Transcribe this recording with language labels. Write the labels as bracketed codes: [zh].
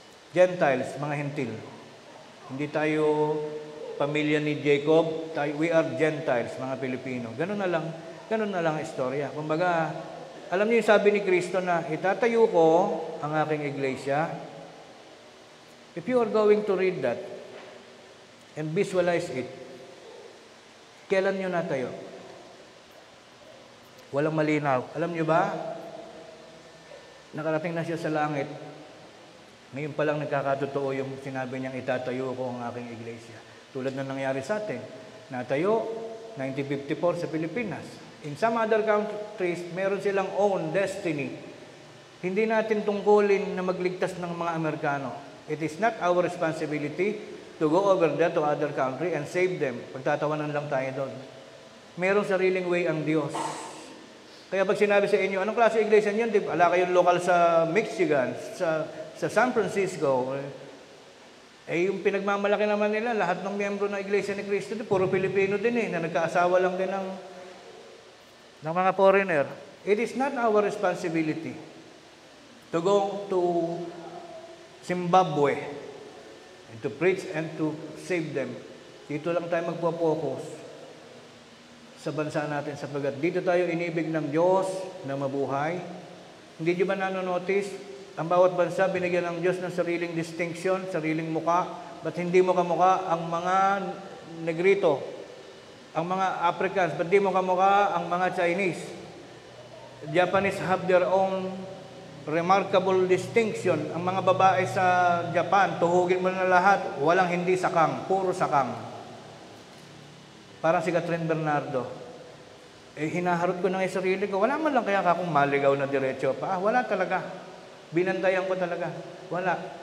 [tl] Gentiles, mga hentil. Hindi tayo pamilya ni Jacob, [en] we are Gentiles, [tl] mga Pilipino. Ganun na lang ang istorya. Kumbaga, alam niyo yung sabi ni Kristo na, itatayo ko ang aking iglesia. [en] If you are going to read that and visualize it, [tl] kailan niyo natayo? Walang malinaw. Alam niyo ba? Nakarating na siya sa langit. Ngayon pa lang nagkakatotoo yung sinabi niyang itatayo ko ang aking iglesia. Tulad na nangyari sa atin. Natayo, 1954 sa Pilipinas. [en] In some other countries, [tl] meron silang [en] own destiny. [tl] Hindi natin tungkulin na magligtas ng mga Amerikano. [en] It is not our responsibility to go over there to other country and save them. [tl] Pagtatawanan lang tayo doon. Merong sariling way ang Diyos. Kaya pag sinabi sa inyo, anong klase iglesia niyan? Ala kayong lokal sa Michigan, sa San Francisco, yung pinagmamalaki naman nila, lahat ng miyembro ng Iglesia ni Cristo, puro Pilipino din na nagkaasawa lang din ng mga foreigner. [en] It is not our responsibility to go to Zimbabwe and to preach and to save them. [tl] Dito lang tayo magpo-focus sa bansa natin sapagkat dito tayo inibig ng Diyos na mabuhay. Hindi nyo ba nanonotice? Ang bawat bansa, binigyan ng Diyos ng sariling distinction, sariling muka. Ba't hindi mo kamukha ang mga Negrito, ang mga Africans? Ba't di mo kamukha ang mga Chinese? [en] Japanese have their own remarkable distinction. [tl] Ang mga babae sa Japan, tuhugin mo na lahat, walang hindi sakang, puro sakang. Parang si Catherine Bernardo. Hinaharot ko na yung sarili ko. Wala man lang kaya akong maligaw na diretso pa. Wala talaga. Binantayan ko talaga. Wala.